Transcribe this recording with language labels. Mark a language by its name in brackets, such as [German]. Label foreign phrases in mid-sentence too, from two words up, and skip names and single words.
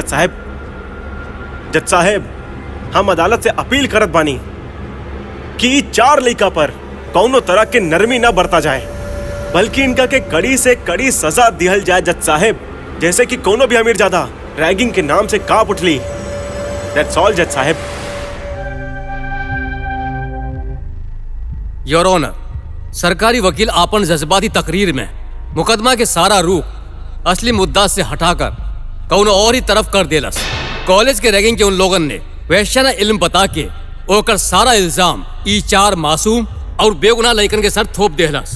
[Bhojpuri] जज साहब हम अदालत से अपील करत बानी कि 4 लड़का पर कौनो तरह के नरमी ना बरता जाए, बल्कि इनका के कड़ी से कड़ी सजा दिहल जाए। जज साहब जैसे कि कोनो भी अमीरजादा रैगिंग के नाम से कांप उठली। [English] that's all जज साहब। your honour, [Bhojpuri] सरकारी वकील आपन जज्बाती तकरीर में मुकदमा के सारा रूख असली मुद्दा से हटाकर कौनो और ही तरफ कर देलस। कॉलेज के रैगिंग के उन लोगन ने वैश्याना इल्म बता के ओकर सारा इल्जाम ई 4 मासूम और बेगुनाह लड़कन के सर थोप देहलस।